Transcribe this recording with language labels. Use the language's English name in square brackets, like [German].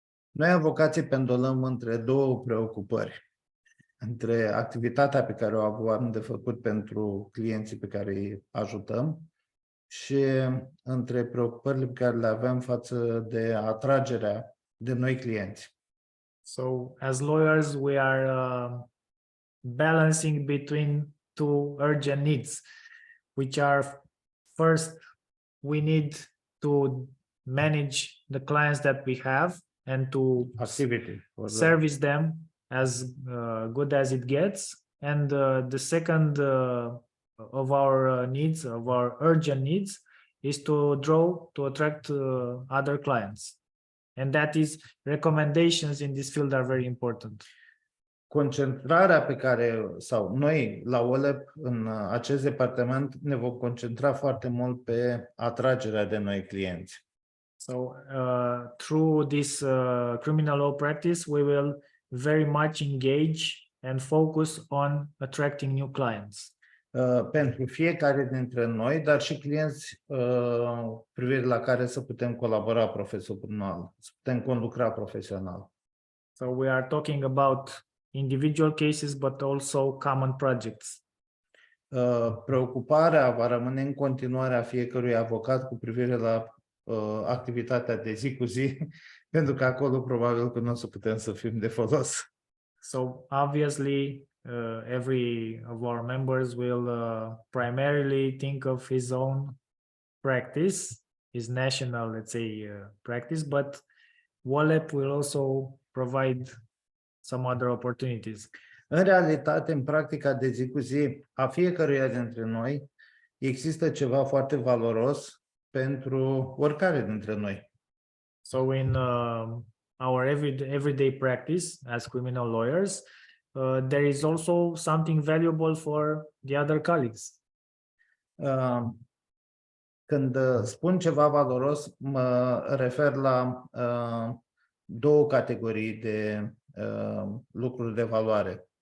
[Romanian] Noi, avocații, pendulăm între două preocupări. Între activitatea pe care o avem de făcut pentru clienții pe care îi ajutăm și între preocupările pe care le avem față de atragerea de noi clienți. [English] So as lawyers, we are balancing between two urgent needs, which are first, we need to manage the clients that we have and to Activity. service them as good as it gets. And the second of our needs, of our urgent needs, is to attract other clients. And that is, recommendations in this field are very important. [Romanian] Concentrarea pe care, sau noi la WOLEP în acest departament ne vom concentra foarte mult pe atragerea de noi clienți. [English] So through this criminal law practice, we will very much engage and focus on attracting new clients. [Romanian] Pentru fiecare dintre noi, dar și clienți privire la care să putem colabora profesional, să putem conlucra profesional. [English] So we are talking about individual cases, but also common projects. [Romanian] Preocuparea va rămâne în continuare a fiecărui avocat cu privire la activitatea de zi cu zi, pentru că acolo probabil că nu o să putem să fim de folos. [English] So obviously, every of our members will primarily think of his own practice, his national, let's say, practice, but WOLEP will also provide some other opportunities. [Romanian] În realitate, în practica de zi cu zi a fiecăruia dintre noi, există ceva foarte valoros pentru oricare dintre noi. [English] So in our everyday practice as criminal lawyers, there is also something valuable for the other colleagues. [Romanian] Când spun ceva valoros, mă refer la două categorii de lucruri de valoare.